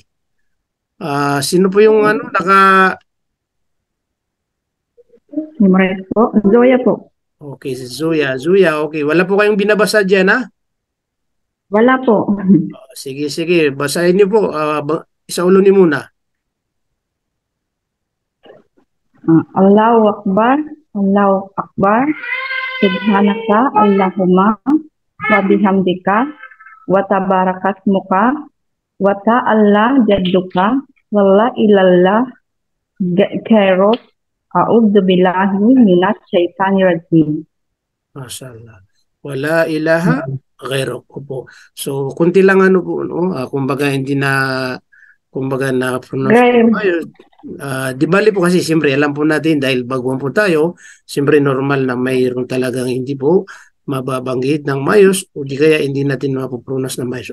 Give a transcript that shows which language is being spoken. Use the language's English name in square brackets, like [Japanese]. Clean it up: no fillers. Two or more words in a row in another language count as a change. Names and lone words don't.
[Filipino] Sino po yung Memorize po. Zoya po. Okay, si Zuya. Zuya, okay. Wala po kayong binabasa dyan, ha? Wala po. Sige, sige. Basahin niyo po. Isaulo niyo muna. [Arabic] الله أكبر. الله أكبر. سبحانك اللهم وبحمدك وتبارك اسمك وتعالى جدك ولا إله غيرك أعوذ بالله من الشيطان الرجيم. ما شاء الله ولا إله غيرك po. [Filipino] So, kunti lang po, no? Kumbaga hindi na pronounce. Di bali po kasi siyempre alam po natin dahil baguhan po tayo, siyempre normal na mayroon talagang hindi po mababanggit ng mayos o di kaya hindi natin mapupronounce ng mayos.